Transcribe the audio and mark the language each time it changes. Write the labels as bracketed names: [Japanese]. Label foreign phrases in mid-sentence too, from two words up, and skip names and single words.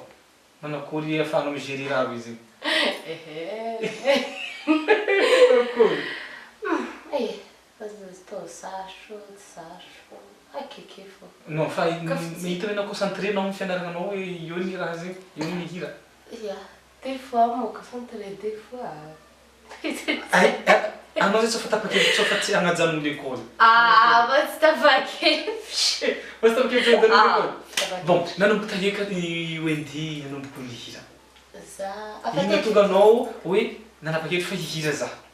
[Malagasy] Manao akory ahafahanao migérer raha izy iny? Akory? Tao sarotra, tsy sarotra. Akeke fô. Non, fa mahita hoe anao concentré anao amin'ny fianaragnanao hoe io ny raha zegny, io ny hira. Ia, [French] des fois mo concentré, des fois. [Malagasy] Anao zay tsofa tapakevitra tsofa tsy hagnajanona l'école. Va tsy tapakevitra. Basta tapakevitra hagnajanona l'école. Bon, nanomboka eka ny Wendy nanomboka ny hira. Za Ino tonga anao hoe nanapa-kevitra fa hihira za?